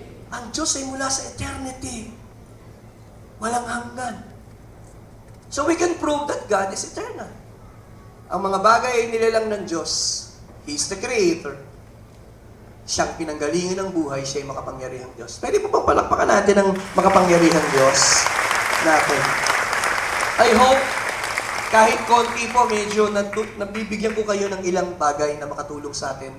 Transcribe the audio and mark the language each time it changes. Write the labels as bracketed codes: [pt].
[tl] Ang Diyos ay mula sa eternity. Walang hanggan. [en] So we can prove that God is eternal. [tl] Ang mga bagay ay nilalang ng Diyos. [en] He is the Creator. [tl] Siyang pinanggalingan ng buhay, siya ay makapangyarihang Diyos. Pwede po bang palakpakan natin ang makapangyarihang Diyos natin? [en] I hope [tl] kahit konti po, medyo nabibigyan ko kayo ng ilang bagay na makatulong sa atin.